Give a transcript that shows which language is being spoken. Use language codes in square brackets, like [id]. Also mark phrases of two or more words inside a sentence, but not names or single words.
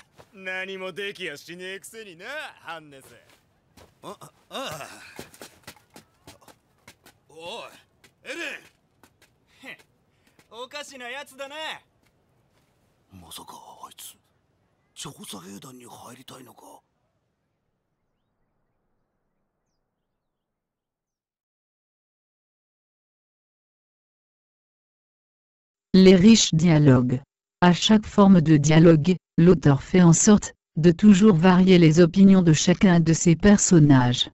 [ja] 何もできやしねえくせにな、ハンネス。ああ。おいエレン。おかしなやつだな。まさかあいつ調査兵団に入りたいのか。 [fr] Les riches dialogues. À chaque forme de dialogue, l'auteur fait en sorte de toujours varier les opinions de chacun de ses personnages.